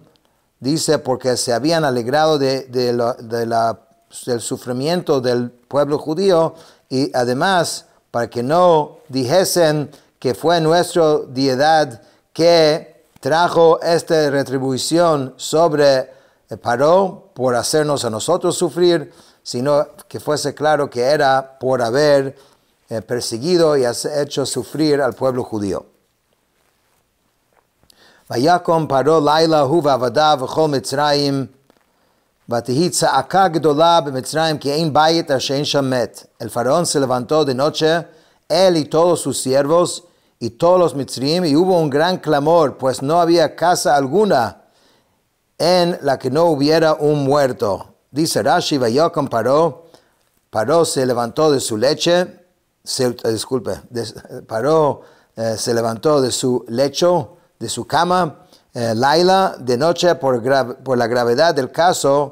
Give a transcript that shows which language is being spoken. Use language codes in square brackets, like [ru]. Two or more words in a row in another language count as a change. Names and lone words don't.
[es] Dice porque se habían alegrado del sufrimiento del pueblo judío, y además para que no dijesen que fue nuestra deidad que trajo esta retribución sobre Paró por hacernos a nosotros sufrir, sino que fuese claro que era por haber perseguido y hecho sufrir al pueblo judío. [he] ויקם פרעה לילה הוא ועבדיו וכל מצרים ותהי צעקה גדלה במצרים כי אין בית אשר אין שם מת. [es] El faraón se levantó de noche, él y todos sus siervos y todos los Mitzrayim, y hubo un gran clamor, pues no había casa alguna en la que no hubiera un muerto. Dice Rashi, [he] ויקם פרעה, [es] Paró se levantó de su leche, Paró se levantó de su lecho, de su cama, Laila, de noche, por la gravedad del caso.